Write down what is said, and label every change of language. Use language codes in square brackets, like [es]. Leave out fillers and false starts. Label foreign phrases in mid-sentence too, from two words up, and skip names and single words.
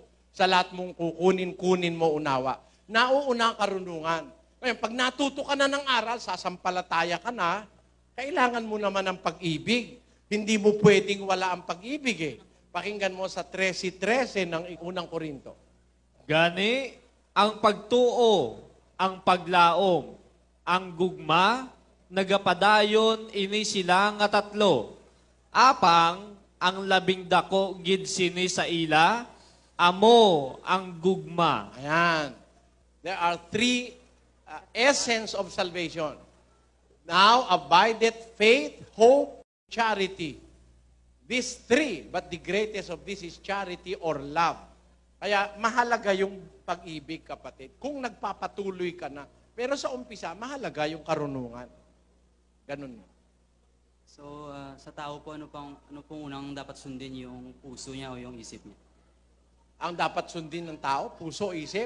[tl] Sa lahat mong kunin mo unawa. Nauuna ang karunungan. Ngayon, pag natuto ka na ng aral, sasampalataya ka na, kailangan mo naman ng pag-ibig. Hindi mo pwedeng wala ang pag-ibig eh. Pakinggan mo sa 13:13 ng unang Korinto. [hil] Gani, ang pagtuo, ang paglaom, ang gugma, nagapadayon ini sila nga tatlo. Apang, ang 12 gid sini sa ila, amo ang gugma. [tl] Ayan. [en] There are 3 essence of salvation. Now abideth faith, hope, charity. These 3, but the greatest of this is charity or love. [tl] Kaya mahalaga yung pag-ibig, kapatid. Kung nagpapatuloy ka na. Pero sa umpisa, mahalaga yung karunungan. Ganun. So, sa tao po, ano pong unang dapat sundin, yung puso niya o yung isip niya? Ang dapat sundin ng tao, puso, isip.